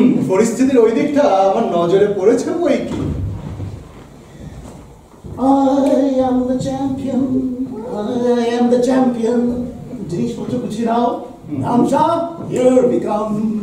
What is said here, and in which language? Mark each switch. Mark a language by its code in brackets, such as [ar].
[bn] পরিস্থিতির ওই দিকটা আমার নজরে পড়েছে বই কি। [en] I am the champion, I am the champion. [bn] জিনিসপত্র গুছিয়ে নাও, ধামসা, [en] here we come.